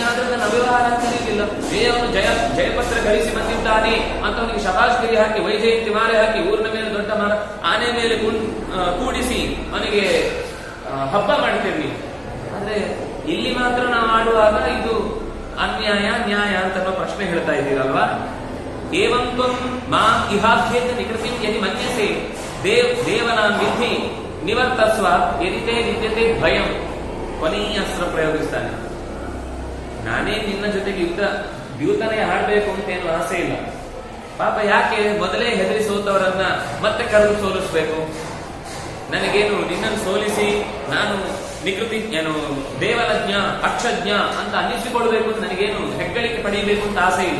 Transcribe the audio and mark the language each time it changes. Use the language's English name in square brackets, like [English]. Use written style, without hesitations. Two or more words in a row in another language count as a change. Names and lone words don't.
[Kannada] ಆದ್ರೆ ಅದನ್ನು ಅವ್ಯವಹಾರ ಅಂತ ತಿಳಿದಿಲ್ಲ. ಅವನು ಜಯಪತ್ರ ಗಳಿಸಿ ಬಂದಿದ್ದಾನೆ ಅಂತ ಅವನಿಗೆ ಶಬಾಷ್ಗಿರಿ ಹಾಕಿ, ವೈಜಯಂತಿ ಮಾಲೆ ಹಾಕಿ, ಊರಿನ ಮೇಲೆ ದೊಡ್ಡ ಆನೆ ಮೇಲೆ ಕೂಡಿಸಿ ಅವನಿಗೆ ಹಬ್ಬ ಮಾಡ್ತೇವೆ ನೀವು. ಆದ್ರೆ ಇಲ್ಲಿ ಮಾತ್ರ ನಾವು ಆಡುವಾಗ ಇದು ಅನ್ಯಾಯ ನ್ಯಾಯ ಅಂತ ಪ್ರಶ್ನೆ ಹೇಳ್ತಾ ಇದ್ದೀರಲ್ವಾ? [Sanskrit] ಏವಂ ತ್ವಂ ಮಾ ಇಹಾಧ್ಯೇತ ನಿಕೃತಿಂ ಯದಿ ಮನ್ಯಸೆ ದೇವನಾಂ ವಿಧಿ ನಿವರ್ತಸ್ವ ಯದಿತೇ ವಿದ್ಯತೆ ಭಯಂ. [Kannada] ಕೊನೆಯ ಅಸ್ತ್ರ ಪ್ರಯೋಗಿಸ್ತಾನೆ. ನಾನೇ ನಿನ್ನ ಜೊತೆಗೆ ದ್ಯೂತನೇ ಆಡ್ಬೇಕು ಅಂತ ಏನು ಆಸೆ ಇಲ್ಲ. ಪಾಪ ಯಾಕೆ ಮೊದಲೇ ಹೆದರಿ ಸೋತವರನ್ನ ಮತ್ತೆ ಕರೆದು ಸೋಲಿಸ್ಬೇಕು? ನನಗೇನು ನಿನ್ನನ್ನು ಸೋಲಿಸಿ ನಾನು [Sanskrit] ನಿಕೃತಿ ದೇವಲಜ್ಞ ಅಕ್ಷಜ್ಞ [Kannada] ಅಂತ ಅನ್ನಿಸಿಕೊಳ್ಬೇಕು ಅಂತ ನನಗೇನು ಹೆಗ್ಗಳಿಕೆ ಪಡೆಯಬೇಕು ಅಂತ ಆಸೆ ಇಲ್ಲ.